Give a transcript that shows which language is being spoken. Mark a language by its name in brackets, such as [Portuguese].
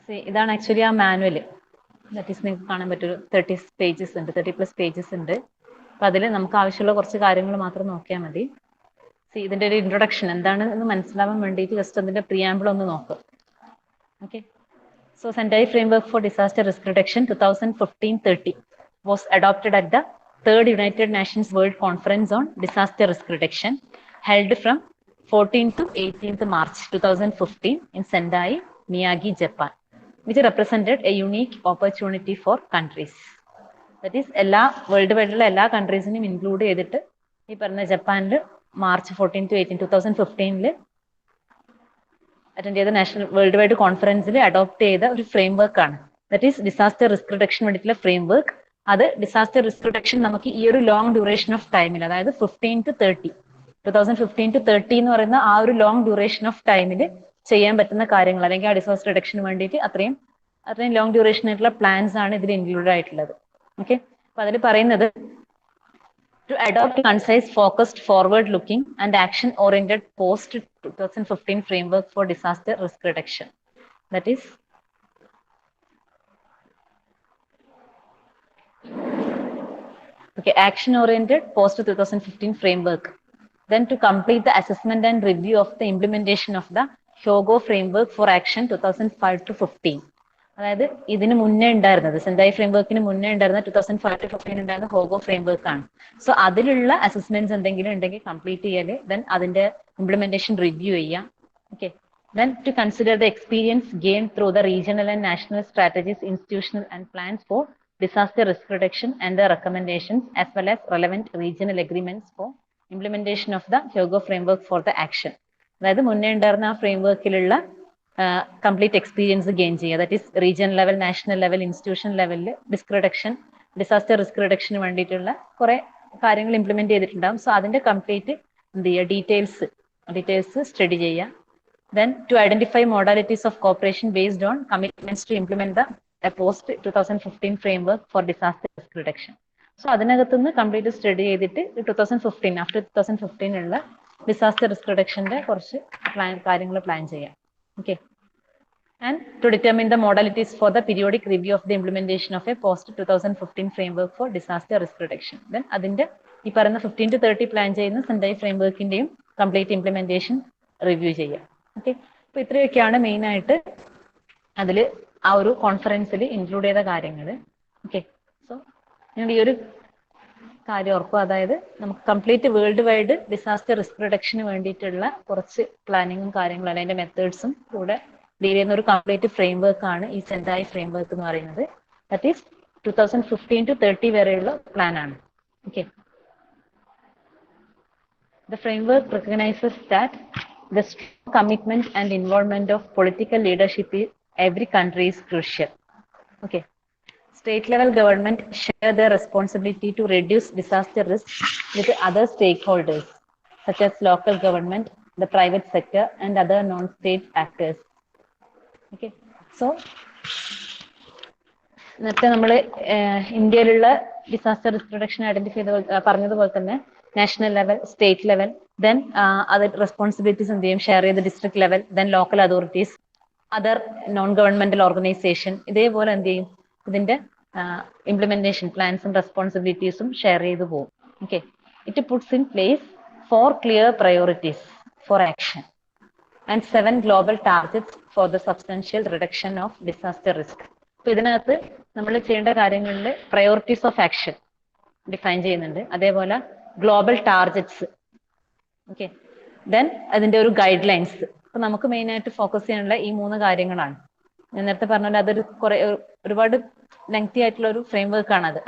[Malayalam] ഇതാണ് ആക്ച്വലി ആ manual. That is നിങ്ങൾക്ക് കാണാൻ പറ്റും, 30 പേജസ് ഉണ്ട്, 30+ പേജസ് ഉണ്ട്. അപ്പൊ അതിൽ നമുക്ക് ആവശ്യമുള്ള കുറച്ച് കാര്യങ്ങൾ മാത്രം നോക്കിയാൽ മതി. ഇതിന്റെ ഒരു ഇൻട്രൊഡക്ഷൻ എന്താണ് എന്ന് മനസ്സിലാവാൻ വേണ്ടിയിട്ട് ജസ്റ്റ് അതിന്റെ പ്രിയാമ്പിൾ ഒന്ന് നോക്കുക. Okay. [English] So Sendai Framework for Disaster Risk Reduction 2015-30 was adopted at the Third United Nations World Conference on Disaster Risk Reduction held from 14th to 18th March 2015 in Sendai, Miyagi, Japan, which represented a unique opportunity for countries. [Malayalam] That is, എല്ലാ world വൈഡിലുള്ള എല്ലാ കൺട്രീസിനും include ചെയ്തിട്ട് ഈ പറഞ്ഞ ജപ്പാനിൽ March 14 to 18 2015 attend ചെയ്ത national world wide കോൺഫറൻസിൽ adopt ചെയ്ത ഒരു ഫ്രെയിംവർക്ക് ആണ്. That is disaster risk reduction വേണ്ടിയിട്ടുള്ള ഫ്രെയിംവർക്ക്. അത് ഡിസാസ്റ്റർ റിസ്ക് റിഡക്ഷൻ നമുക്ക് ഈ ഒരു ലോങ് ഡ്യൂറേഷൻ ഓഫ് ടൈമിൽ, അതായത് 2015 to 30 എന്ന് പറയുന്ന ആ ഒരു ലോങ് ഡ്യൂറേഷൻ ഓഫ് ടൈമിൽ ചെയ്യാൻ പറ്റുന്ന കാര്യങ്ങൾ, അല്ലെങ്കിൽ ആ ഡിസാസ്റ്റർ റിഡക്ഷന് വേണ്ടിയിട്ട് അത്രയും ലോങ് ഡ്യൂറേഷൻ ആയിട്ടുള്ള പ്ലാൻസ് ആണ് ഇതിൽ ഇൻക്ലൂഡ് ആയിട്ടുള്ളത്. ഓക്കെ. അപ്പൊ അതിൽ പറയുന്നത് [English] to adopt a concise, focused, forward-looking and action-oriented post-2015 framework for disaster risk reduction. That is, action-oriented post-2015 framework. Then to complete the assessment and review of the implementation of the Hyogo framework for action 2005 to 15. [Malayalam] അതായത് ഇതിന് മുന്നേ ഉണ്ടായിരുന്നത് സെൻഡായി ഫ്രെയിംവർക്കിന് മുന്നേ ഉണ്ടായിരുന്ന 2005-15 ഉണ്ടായിരുന്ന ഹോഗോ framework ആണ്. So അതിലുള്ള assessments എന്തെങ്കിലും ഉണ്ടെങ്കിൽ കംപ്ലീറ്റ് ചെയ്യല്, ദെൻ അതിന്റെ ഇംപ്ലിമെന്റേഷൻ റിവ്യൂ ചെയ്യാം. [English] Okay, then to consider the experience gained through the regional and national strategies, institutional and plans for disaster risk reduction and the recommendations as well as relevant regional agreements for implementation of the Hyogo framework for the action. [Malayalam] അതായത് മുന്നേ ഉണ്ടായിരുന്ന ആ ഫ്രെയിംവർക്കിലുള്ള complete experience gain ചെയ്യുക, that is region level, national level, institution ലെവലിൽ risk reduction, disaster risk റിഡക്ഷന് വേണ്ടിയിട്ടുള്ള കുറെ കാര്യങ്ങൾ implement ചെയ്തിട്ടുണ്ടാകും. സോ അതിന്റെ കംപ്ലീറ്റ് എന്ത് ചെയ്യുക, ഡീറ്റെയിൽസ് സ്റ്റഡി ചെയ്യുക. [English] Then to identify modalities of cooperation based on commitments to implement the post 2015 framework for disaster risk reduction. [Malayalam] So അതിനകത്തുനിന്ന് കംപ്ലീറ്റ് സ്റ്റഡി ചെയ്തിട്ട് 2015 ആഫ്റ്റർ 2015 ഉള്ള ഡിസാസ്റ്റർ റിസ്ക് റിഡക്ഷന്റെ കുറച്ച് കാര്യങ്ങൾ പ്ലാൻ ചെയ്യാം. [English] Okay, and to determine the modalities for the periodic review of the implementation of a post 2015 framework for disaster risk reduction. [Malayalam] Then അതിന്റെ ഈ പറയുന്ന 15 to 30 plan ചെയ്യുന്ന സെൻഡായി ഫ്രെയിംവർക്കിന്റെയും കംപ്ലീറ്റ് ഇംപ്ലിമെന്റേഷൻ റിവ്യൂ ചെയ്യാം. Okay, അപ്പൊ ഇത്രയൊക്കെയാണ് മെയിൻ ആയിട്ട് അതിൽ ആ ഒരു കോൺഫറൻസിൽ ഇൻക്ലൂഡ് ചെയ്ത കാര്യങ്ങൾ. ഓക്കെ, സോ നിങ്ങൾ ഈ ഒരു കാര്യം ഓർക്കുക, അതായത് നമുക്ക് complete world wide disaster risk റിഡക്ഷന് വേണ്ടിയിട്ടുള്ള കുറച്ച് പ്ലാനിങ്ങും കാര്യങ്ങളും അതിന്റെ മെത്തേഡ്സും കൂടെ ഡീൽ ചെയ്യുന്ന ഒരു കംപ്ലീറ്റ് ഫ്രെയിംവർക്ക് ആണ് ഈ സെൻഡായി ഫ്രെയിംവർക്ക് എന്ന് പറയുന്നത്. ദാറ്റ് ഈസ് 2015 to 30 വരെയുള്ള പ്ലാൻ ആണ്. [English] Okay, the framework recognizes that the strong commitment and involvement of political leadership in every country is crucial. Okay, state level government share their responsibility to reduce disaster risk with other stakeholders such as local government, the private sector and other non-state actors. [Malayalam] Okay, so നേരത്തെ നമ്മൾ ഇന്ത്യയിലുള്ള disaster risk reduction identify ചെയ്ത പറഞ്ഞതുപോലെ തന്നെ national level, state level, then അത് responsibilities എന്ത് ചെയ്യും, share ചെയ്ത് district level, then local authorities, other non governmental organisation, ഇതേപോലെ എന്ത് ചെയ്യും ഇതിന്റെ ഇംപ്ലിമെന്റേഷൻ പ്ലാൻസും റെസ്പോൺസിബിലിറ്റീസും ഷെയർ ചെയ്ത് പോകും. [English] Okay, it puts in place 4 clear priorities for action and 7 global targets for the substantial reduction of disaster risk. [Malayalam] അപ്പൊ ഇതിനകത്ത് നമ്മൾ ചെയ്യേണ്ട കാര്യങ്ങളിൽ പ്രയോറിറ്റീസ് ഓഫ് ആക്ഷൻ ഡിഫൈൻ ചെയ്യുന്നുണ്ട്, അതേപോലെ ഗ്ലോബൽ ടാർഗറ്റ്സ്. ഓക്കെ, ദെൻ അതിന്റെ ഒരു ഗൈഡ് ലൈൻസ്. അപ്പൊ നമുക്ക് മെയിൻ ആയിട്ട് ഫോക്കസ് ചെയ്യാനുള്ള ഈ 3 കാര്യങ്ങളാണ്. ഞാൻ നേരത്തെ പറഞ്ഞ പോലെ അതൊരു ഒരുപാട് ലെങ്തി ആയിട്ടുള്ള ഒരു ഫ്രെയിംവർക്ക് ആണ് അത്.